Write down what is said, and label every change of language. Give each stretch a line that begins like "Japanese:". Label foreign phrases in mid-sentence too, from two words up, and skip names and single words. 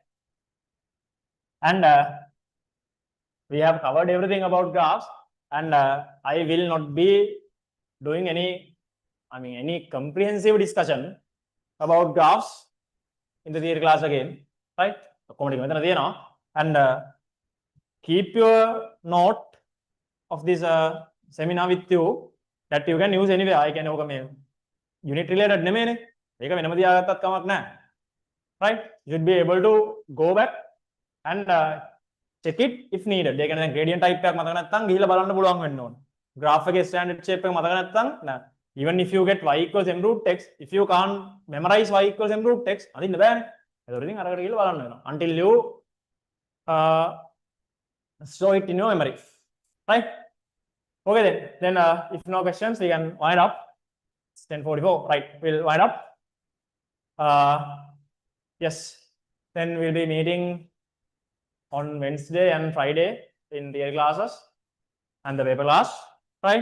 English: And we have covered everything about graphs, and I will not be doing any comprehensive discussion about graphs in the theory class again, right? And keep your note of this seminar with you that you can use anywhere. I can unit related
Sinhala: නෙමෙයිනේ. ඒක වෙනම තියාගත්තත් කමක් නැහැ.
English: Right? You should be able to go back and check it if needed.
Sinhala: ඒ කියන්නේ දැන්
English: gradient type
Sinhala: එකක් මතක නැත්නම් ගිහිල්ලා බලන්න පුළුවන් වෙන්න ඕන. graph එකේ
English: standard shape
Sinhala: එක මතක නැත්නම්
English: even if you get y equals m root x, if you can't memorize y equals m root x,
Sinhala: අදින්න බෑනේ. ඒතකොට ඉතින් අරකට ගිහිල්ලා බලන්න වෙනවා.
English: Until you store it in your memory. Right? Okay then if no questions we can wind up. It's 10:44. Right, we'll wind up. Yes, then we'll be meeting on Wednesday and Friday in theory classes and the paper class, right?